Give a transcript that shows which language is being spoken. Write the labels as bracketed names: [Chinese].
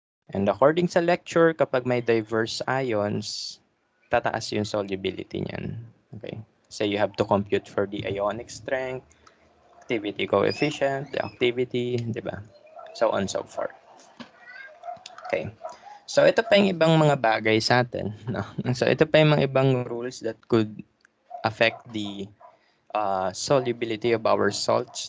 [English] And according [Filipino] sa lecture, kapag may diverse ions, tataas yung solubility niyan. Okay? [English] So you have to compute for the ionic strength, activity coefficient, the activity, [Filipino] di ba? [English] So on and so forth. Okay. [Filipino] So ito pa yung ibang mga bagay sa atin. No? So ito pa yung mga ibang rules [English] that could affect the solubility of our salts.